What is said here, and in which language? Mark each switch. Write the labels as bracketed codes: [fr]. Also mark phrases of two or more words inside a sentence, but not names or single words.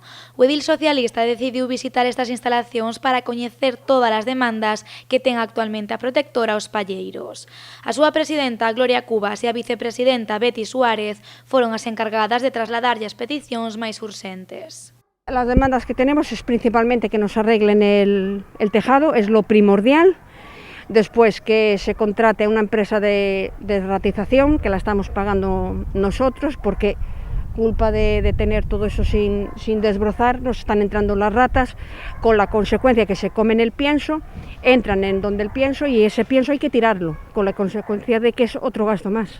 [gl] O edil socialista decidiu visitar estas instalacións para coñecer todas as demandas que ten actualmente a protectora aos palleiros. A súa presidenta, Gloria Cubas, e a vicepresidenta, Betty Suárez, foron as encargadas de trasladarlle as peticións máis urxentes. [es] Las demandas que tenemos es principalmente que nos arreglen el tejado, es lo primordial. Después que se contrate a una empresa de ratización, que la estamos pagando nosotros, porque culpa de tener todo eso sin desbrozar, nos están entrando las ratas, con la consecuencia que se comen el pienso, entran en donde el pienso y ese pienso hay que tirarlo, con la consecuencia de que es otro gasto más.